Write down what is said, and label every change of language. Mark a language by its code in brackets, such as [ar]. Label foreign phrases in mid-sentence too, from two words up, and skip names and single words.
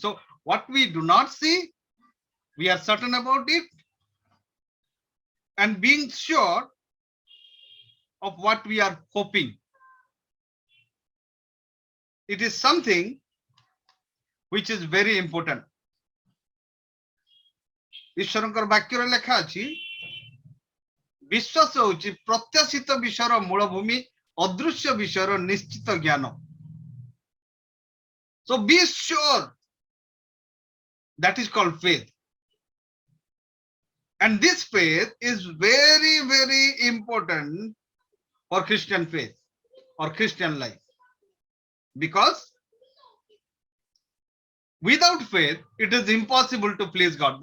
[en] So what we do not see, we are certain about it, and being sure of what we are hoping. It is something which is very important. [or] ଈଶ୍ୱରଙ୍କର ବାକ୍ୟରେ ଲେଖା ଅଛି ବିଶ୍ୱାସ ହେଉଛି ପ୍ରତ୍ୟାଶିତ ବିଷୟର ମୂଳଭୂମି, ଅଦୃଶ୍ୟ ବିଷୟର ନିଶ୍ଚିତ ଜ୍ଞାନ. [en] So be sure. That is called faith. And this faith is very, very important for Christian faith or Christian life. Because without faith, it is impossible to please God.